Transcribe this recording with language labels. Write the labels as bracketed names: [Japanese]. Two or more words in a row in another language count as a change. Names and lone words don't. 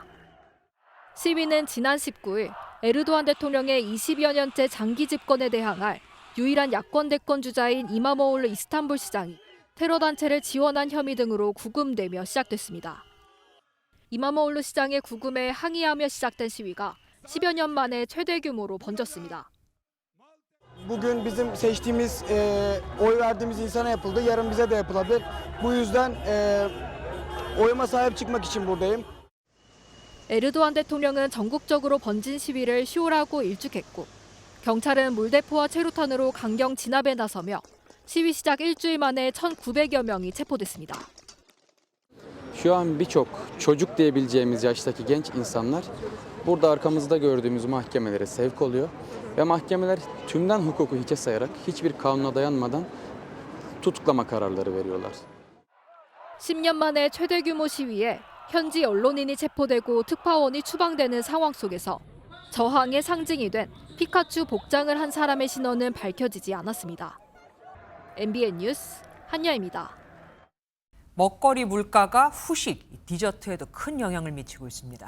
[Korean] 시위는 지난 19일 에르도안 대통령의 20여 년째 장기 집권에 대항할 유일한 야권 대권 주자인 이마모올루 이스탄불 시장이 테러 단체를 지원한 혐의 등으로 구금되며 시작됐습니다. 이마모올루 시장의 구금에 항의하며 시작된 시위가 10여 년 만에 최대 규모로 번졌습니다. [Turkish] Bugün bizim seçtiğimiz, oy verdiğimiz insana yapıldı. Yarın bize de yapılabilir. Bu yüzden oyuma sahip çıkmak için buradayım. [Korean] 에르도안 대통령은 전국적으로 번진 시위를 쉬우라고 일축했고 경찰은 물대포와 체루탄으로 강경 진압에 나서며 시위 시작 일주일 만에 1,900여 명이 체포됐습니다. [Turkish] Şu an birçok çocuk diyebileceğimiz yaştaki genç insanlar burada arkamızda gördüğümüz mahkemelere sevk oluyor ve mahkemeler tümden hukuku hiçe sayarak hiçbir kanuna dayanmadan tutuklama kararları veriyorlar. [Korean] 10년 만에 최대 규모 시위에 현지 언론인이 체포되고 특파원이 추방되는 상황 속에서 저항의 상징이 된 피카츄 복장을 한 사람의 신원은 밝혀지지 않았습니다. MBN 뉴스 한여입니다. 먹거리 물가가 후식, 디저트에도 큰 영향을 미치고 있습니다.